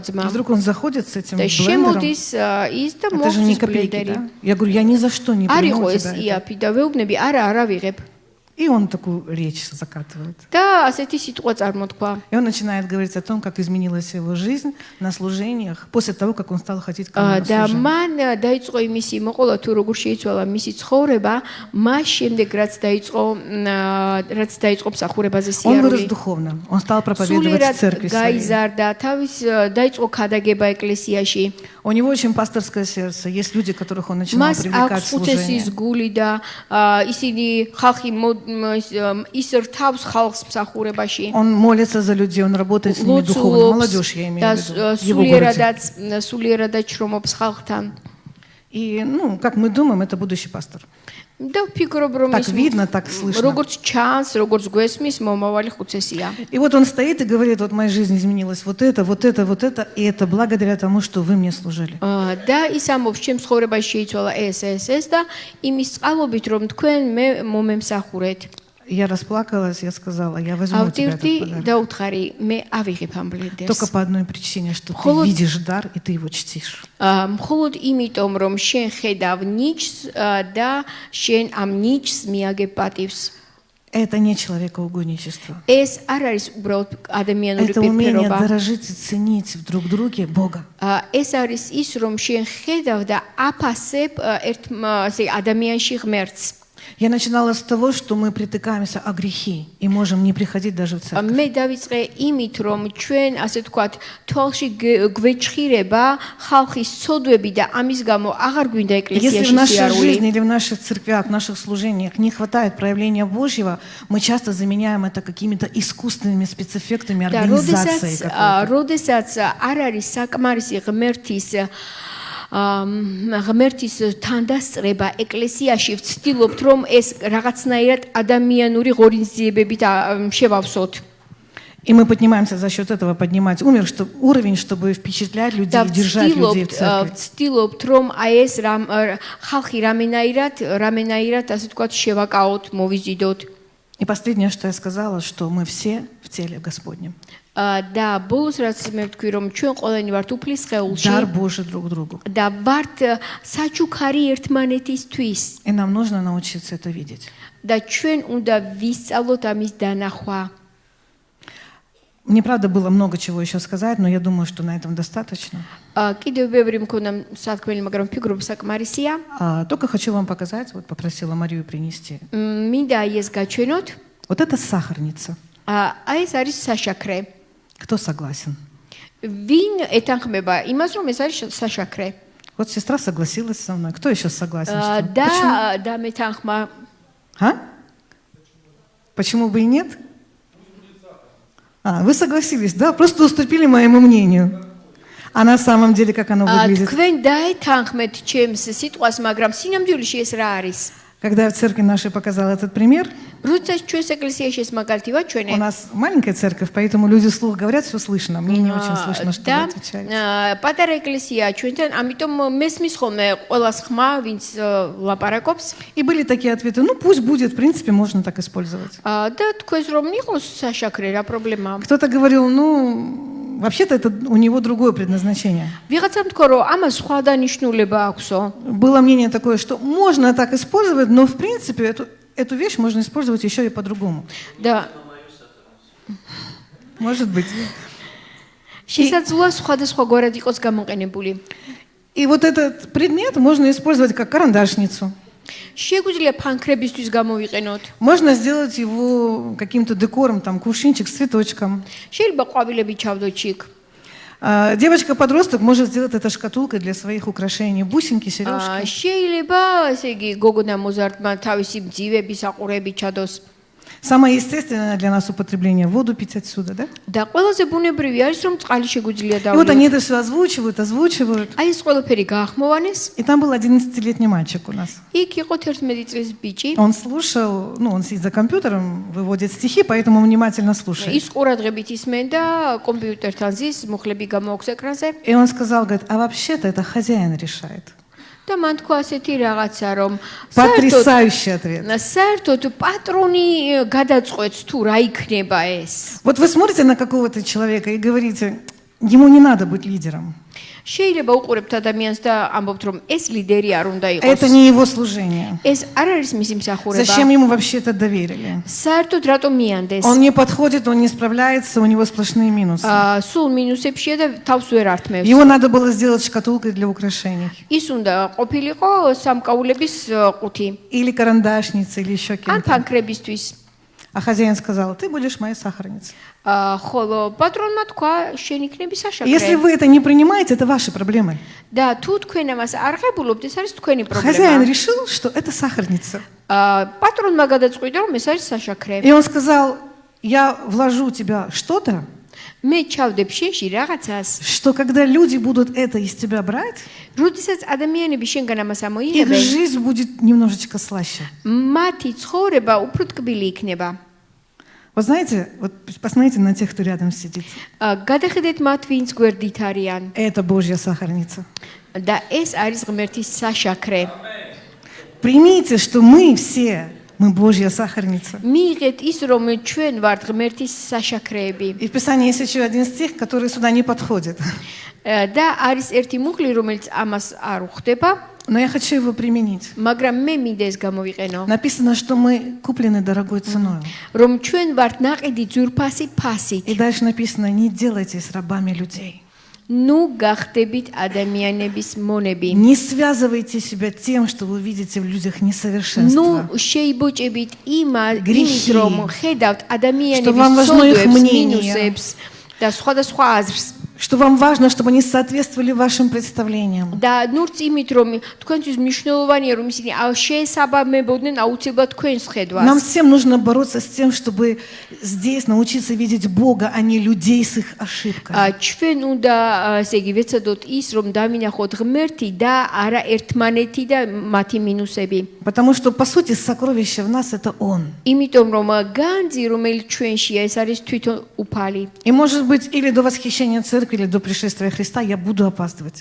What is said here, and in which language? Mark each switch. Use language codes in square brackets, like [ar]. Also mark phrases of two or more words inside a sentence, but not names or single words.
[ru] И [ka] ძმა. [ru] вдруг он заходит с этим [ka] და [ru] блендером. [ka] შემოდის ის და [ru] Это же не [ka] მოხდის [ru] копейки, [ka] ბლენდერი. [ru] да? Я говорю: я ни за что не [ka] არ [ru] приму [ka] იყო [ru] у [ka] ეს [ru] тебя это. [ka] იაფი და ვეუბნები არა ვიღებ. [ru] И он такую речь закатывает. [ka] და ასეთი სიტყვა წარმოთქვა. [ru] И он начинает говорить о том, как изменилась его жизнь на служениях после того, как он стал ходить ко мне на [ka] და [ru] служение. [ka] მან დაიწყო იმისი მოყოლა თუ როგორ შეიცვალა მისი ცხოვრება, მას შემდეგ რაც დაიწყო მსახურებაზე [ru] Он вырос [ka] სიარული. [ru] духовно. Он стал проповедовать в [ka] სულიერად [ru] церкви своей. [ka] გაიზარდა, დაიწყო ქადაგება ეკლესიაში. [ru] У него очень пасторское сердце. Есть люди, которых он начинал [ka] მას [ru] привлекать в [ka] აქვს ხუთესის [ru] служение. [ka] გული და ისინი ხალხი ის რთავს ხალხს მსახურებაში. [ru] Он молится за людей, он работает с ними духовно. Молодежь, я имею [ka] და [ru] в виду. в его городе. [ka] სულიერადაც შრომობს ხალხთან. [ru] И, как мы думаем, это будущий пастор. [ka] და ვფიქრობ რომ [ru] Так видно, так слышно. [ka] როგორც ჩანს, როგორც გვესმის, მომავალი ხუთესია. [ru] И вот он стоит и говорит: вот моя жизнь изменилась, вот это, вот это, вот это, и это благодаря тому, что вы мне служили. [ka] და ის ამბობს, ჩემს ცხოვრებაში შეიცვალა ეს და იმის წყალობით, რომ თქვენ მე მომემსახურეთ. [ru] Я расплакалась, я сказала: я возьму у тебя [ka] ავტირდი [ru] этот подарок. [ka] და უთხარი, მე ავიღებ ამ ბლენდერს. [ru] Только по одной причине, что ты Холод- видишь дар, и ты его чтишь. [ka] მხოლოდ იმიტომ, რომ შენ ხედავ ნიჭს და შენ ამ ნიჭს მიაგებ პატივს. [ru] Это не человекоугодничество. [ka] ეს არ არის უბრალოდ ადამიანური [ru] Это умение [ka] პირობა. [ru] дорожить и ценить в друг друге Бога. [ka] ეს არის ის, რომ შენ ხედავ და აფასებ ესე ადამიანში ღმერთს. [ru] Я начинала с того, что мы притыкаемся о грехи и можем не приходить даже в церковь. [ka] მე დავიწყე იმით, რომ ჩვენ ასე თქვათ, თვალში გვეჭხირება ხალხის ცოდვები და ამის გამო აღარ გვინდა [ru] Если в [ka] ეკლესიაში [ru] нашей [ka] სიარული. [ru] жизни или в наших церквях, в наших служениях не хватает проявления Божьего, мы часто заменяем это какими-то искусственными спецэффектами [ka] და [ru] организации какой-то. [ka] როდესაც არ არის საკმარისი ღმერთის თანდასწრება ეკლესიაში, ვცდილობთ, რომ ეს რაღაცნაირად ადამიანური ღონისძიებებით შევავსოთ. [ru] И мы поднимаемся за счет этого, поднимать уровень, чтобы впечатлять людей, [ka] და [ru] держать людей в церкви. [ka] ვცდილობთ, რომ აი ეს ხალხი რამენაირად, ასე თქვათ, შევაკაოთ, მოვიზიდოთ. [ru] И последнее, что я сказала, что мы все в теле Господнем. [ka] და ბოლოს რაც მე ვთქვი, რომ ჩვენ ყველანი ვართ უფლის სხეულში [ru] Дар Божий друг другу. [ka] და ვართ საჩუქარი ერთმანეთისთვის [ru] И нам нужно научиться это видеть. [ka] და ჩვენ უნდა ვისწავლოთ ამის დანახვა. [ru] Мне, правда, было много чего еще сказать, но я думаю, что на этом достаточно. [ka] კიდევ ბევრი მქონდა სათქმელი, მაგრამ ფიგურობ საკმარისია. [ru] Только хочу вам показать, вот попросила Марию принести. [ka] მინდა ეს გაჩვენოთ. [ru] Вот это сахарница. [ka] აი ეს არის საშაქრე. [ru] Кто согласен? [ka] ვინ ეთანხმება იმას, რომ ეს არის საშაქრე? [ru] Вот сестра согласилась со мной. Кто еще согласен? Почему? [ka] და მეთანხმა. [ru] Почему бы и нет? Вы согласились, да? Просто уступили моему мнению. А на самом деле, как оно выглядит? [ka] თქვენ დაეთანხმეთ ჩემს სიტყვას, მაგრამ სინამდვილეში ეს რა არის? [ru] Когда я в церкви нашей показала этот пример, [ka] როდესაც ჩვენს ეკლესიაში ეს მაგალითი [ru] у [ka] ვაჩვენე [ru] нас маленькая церковь, поэтому люди вслух говорят, все слышно. Мне не очень слышно, что вы отвечаете. [ka] პატარა ეკლესია ჩვენთან, ამიტომ მესმის ხოლმე ყველას ხმა, ვინც ლაპარაკობს. [ru] И были такие ответы, ну пусть будет, в принципе, можно так использовать. [ka] და თქვენს რომ იყოს საშაქრე, რა პრობლემაა? [ru] Кто-то говорил, ну, вообще-то это у него другое предназначение. [ka] ვიღაცამ თქვა რომ ამას სხვა დანიშნულება აქვსო. [ru] Было мнение такое, что можно так использовать, но в принципе эту вещь можно использовать еще и по-другому. [ka] და [ru] Может быть. [ka] შესაძლოა სხვადასხვაგვარად იყოს გამოყენებული. [ru] И вот этот предмет можно использовать как карандашницу. [ka] შეგვიძლია ფანქრებისთვის გამოვიყენოთ. [ru] Можно сделать его каким-то декором, там, кувшинчик с цветочком. [ka] შეიძლება ყვავილები ჩავდოთ ჩიქ. [ru] Девочка-подросток может сделать это шкатулкой для своих украшений. Бусинки, сережки. [ka] შეიძლება, ესე იგი, გოგონა მოზარდმა თავისი მძივები, საყურები ჩადოს. [ru] Самое естественное для нас употребление — воду пить отсюда, да? [ka] და ყველაზე ბუნებრივი არის, რომ წყალი შეგვიძლია [ru] И вот [ka] დავლიოთ. [ru] они это все озвучивают. [ka] აი ეს ყველაფერი გაახმოვანეს. [ru] И там был 11-летний мальчик у нас. [ka] იქ იყო 11 წლის ბიჭი. [ru] Он слушал, ну, он сидит за компьютером, выводит стихи, поэтому внимательно слушает. [ka] ის ყურადღებით ისმენდა კომპიუტერთან ზის, მუხლები გამოაქვს ეკრანზე. [ru] И он сказал, говорит, а вообще-то это хозяин решает. [ka] და მან თქვა ასეთი რაღაცა, რომ [ru] Потрясающий ответ. [ka] საერთოდ პატრონი გადაწყვეტს თუ რა იქნება ეს. [ru] Вот вы смотрите на какого-то человека и говорите, ему не надо быть лидером. [ka] შეიძლება უყურებთ ადამიანს და ამბობთ, რომ ეს ლიდერი არ უნდა იყოს. [ru] Это не его служение. [ka] ეს არ არის მისი მსახურება. [ru] Зачем ему вообще это доверили? [ka] საერთოდ რატომ მიანდეს? [ru] Он не подходит, он не справляется, у него сплошные минусы. [ka] სულ მინუსებშია და თავს ვერ ართმევს. [ru] Его надо было сделать шкатулкой для украшений. [ka] ის უნდა ყოფილიყო სამკაულების ყუთი. [ru] Или карандашницей, или еще [ka] ან [ru] кем-то. [ka] ფანქრებისთვის. [ru] А хозяин сказал, ты будешь моей сахарницей. [ka] ხოლო პატრონმა თქვა, შენ იქნები [ru] Если [ka] საშაქრე. [ru] вы это не принимаете, это ваши проблемы. [ka] და თუ თქვენ ამას არ ღებულობთ, ეს არის თქვენი [ru] Хозяин [ka] პრობლემა. [ru] решил, что это сахарница. [ka] პატრონმა გადაწყვიტა, რომ ეს არის საშაქრე. [ru] И он сказал, я вложу в тебя что-то, [ka] მე ჩავდებ შენში რაღაცას, [ru] что когда люди будут это из тебя брать, [ka] როდესაც ადამიანები შენგან ამას [ru] их [ka] ამოიღებენ, [ru] жизнь будет немножечко слаще. [ka] მათი ცხოვრება უფრო ტკბილი იქნება. [ru] Вы знаете, вот посмотрите на тех, кто рядом сидит. [ka] გადახედეთ მათ, ვინც გვერდით არიან. [ru] Это Божья сахарница. [ka] და ეს არის ღმერთის საშაქრე. [ru] Примите, что мы все, мы Божья сахарница. [ka] მიიღეთ ის, რომ ჩვენ ვართ ღმერთის საშაქრეები. [ru] И в Писании есть еще один стих, который сюда не подходит. [ka] და არის ერთი მუხლი, რომელიც ამას არ უხდება. [ru] Но я хочу его применить. [ka] მაგრამ მე მინდა ეს გამოვიყენო, [ru] Написано, что мы куплены дорогой ценой. [ka] რომ ჩვენ ვართ ნაყიდი ძვირფასი ფასით. [ru] И дальше написано, не делайтесь рабами людей. [ka] ნუ გახდებით ადამიანების მონები. [ru] Не связывайте себя тем, что вы видите в людях несовершенство. [ka] ნუ შეიბოჭებით იმით, [ru] Грехи. [ka] რომ ხედავთ [ru] Что [ka] ადამიანების [ru] вам важно их [ka] სოდვებს, [ru] мнение. [ka] მინუსებს და სხვადასხვა აზრს. [ru] Что вам важно, чтобы они соответствовали вашим представлениям. [ka] და ნურც იმით, რომ თქვენთვის მნიშვნელოვანია, რომ ისინი შეესაბამებოდნენ აუცილებლად თქვენს [ru] Нам [ka] ხედვას. [ru] всем нужно бороться с тем, чтобы здесь научиться видеть Бога, а не людей с их ошибками. [ka] ჩვენ უნდა ესე იგი ვეცადოთ ის, რომ დავინახოთ ღმერთი და არა ერთმანეთი და მათი მინუსები. [ru] Потому что, по сути, сокровище в нас – это Он. [ka] იმიტომ რომ განძი, რომელიც ჩვენშია, ეს არის თვითონ უფალი. [ru] И, может быть, или до восхищения церкви, или до пришествия Христа я буду опаздывать.